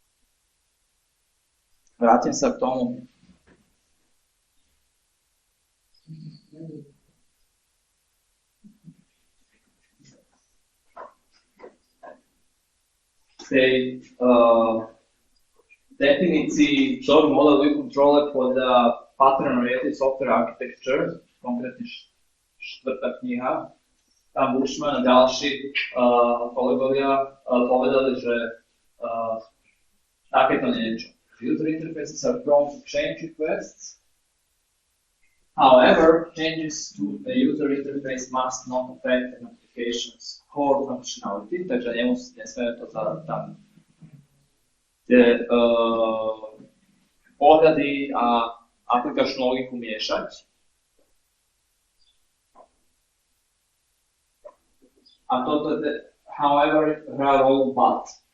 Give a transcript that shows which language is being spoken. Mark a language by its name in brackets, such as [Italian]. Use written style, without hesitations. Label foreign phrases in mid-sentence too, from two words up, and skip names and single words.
[Slovak] Vrátim sa k tomu. Tej definícii vzoru Model View Controller podľa Pattern Oriented Software Architecture, konkrétne 4. kniha. Tam Bushman a ďalší kolegovia povedali, že takéto niečo. [English] User interfaces are prone to change requests. However, changes to the user interface must not affect an application's core functionality, [Slovak] takže nesmieme to tam tie pohľady a aplikačnú logiku miešať. A toto je, however, hrá rolu but.